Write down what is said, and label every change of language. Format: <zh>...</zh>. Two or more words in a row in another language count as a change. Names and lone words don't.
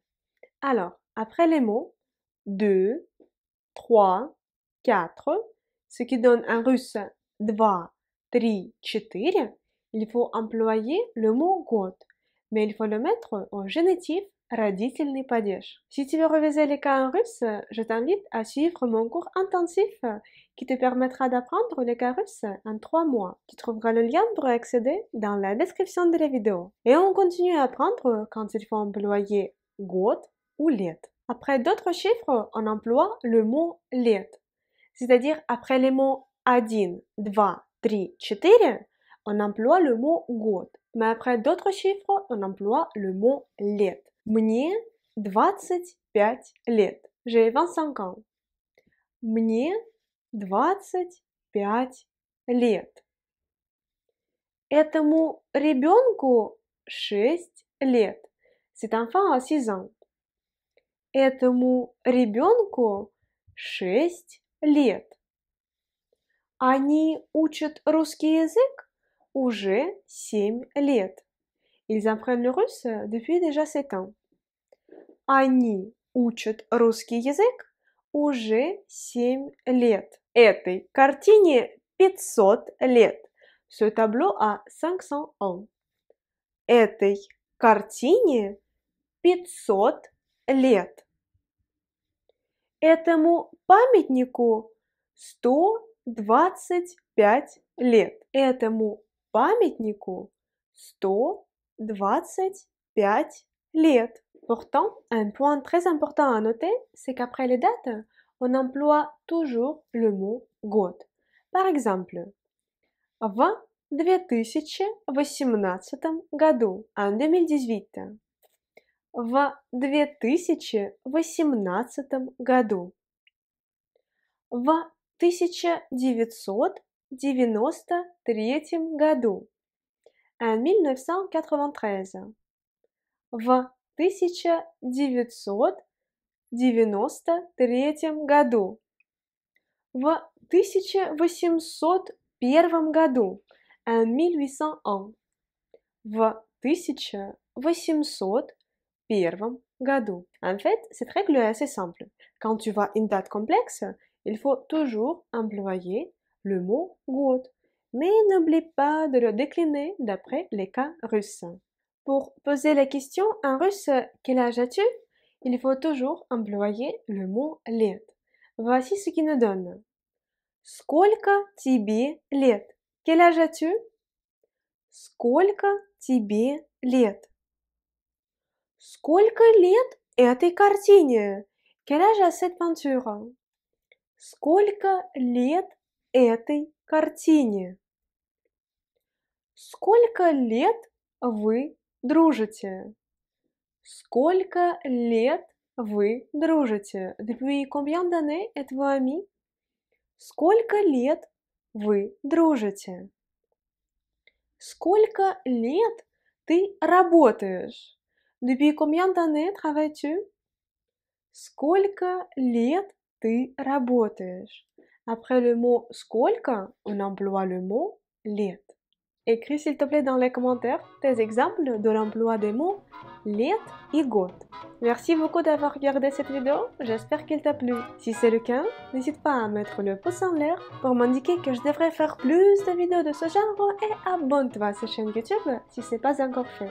<fr>Alors, après les mots 2, 3, 4, ce qui donne en russe 2, 3, 4, il faut employer le mot год, mais il faut le mettre au génitif</fr> <ru>родительный падеж.</ru> <fr>Si tu veux réviser les cas en russe, je t'invite à suivre mon cours intensif qui te permettra d'apprendre les cas russes en 3 mois. Tu trouveras le lien pour accéder dans la description de la vidéo. Et on continue à apprendre quand il faut employer год ou лет. Après d'autres chiffres, on emploie le mot лет. C'est-à-dire après les mots 1, 2, 3, 4, on emploie le mot год. Mais après d'autres chiffres, on emploie le mot лет.</fr> <ru>Мне 25 лет.</ru> <fr>J'ai 25 ans.</fr> <ru>Мне 25 лет. Этому ребенку 6 лет.</ru> <fr>Cet enfant a 6 ans.</fr> <ru>Этому ребенку 6 лет. Они учат русский язык уже 7 лет.</ru> <fr>Ils apprennent le russe depuis déjà 7 ans.</fr> <ru>Они учат русский язык уже 7 лет. Этой картине 500 лет.</ru> <fr>Ce tableau a 500 ans.</fr> <ru>Этой картине 500 лет. Этому памятнику 125 лет. Этому памятнику 125 лет.</ru> <fr>Pourtant, un point très important à noter, c'est qu'après les dates, on emploie toujours le mot год. Par exemple,</fr> <ru>в 2018 году, en 2018. В 2018 году. В 1993 году. En 1993. В 1993 году. В 1801 году. En 1801. В 1801 году.</ru> <fr>En fait, cette règle est assez simple. Quand tu vois une date complexe, il faut toujours employer le mot год. Mais n'oublie pas de le décliner d'après les cas russes. Pour poser la question en russe « Quel âge as-tu ?», il faut toujours employer le mot лет. Voici ce qui nous donne.</fr> <ru>Сколько тебе лет?</ru> <fr>Quel âge as-tu?</fr> <ru>Сколько тебе лет? Сколько лет этой картине?</ru> <fr>Quel âge a cette peinture?</fr> <ru>Сколько лет этой картине? Сколько лет вы дружите? Сколько лет вы дружите?</ru> <fr>Depuis combien d'années êtes-vous amis?</fr> <ru>Сколько лет вы дружите? Сколько лет ты работаешь?</ru> <fr>Depuis combien d'années travailles-tu?</fr> <ru>Сколько лет ты работаешь?</ru> <fr>Après le mot сколько, on emploie le mot лет. Écris s'il te plaît dans les commentaires tes exemples de l'emploi des mots лет et год. Merci beaucoup d'avoir regardé cette vidéo, j'espère qu'elle t'a plu. Si c'est le cas, n'hésite pas à mettre le pouce en l'air pour m'indiquer que je devrais faire plus de vidéos de ce genre et abonne-toi à cette chaîne YouTube si ce n'est pas encore fait.</fr>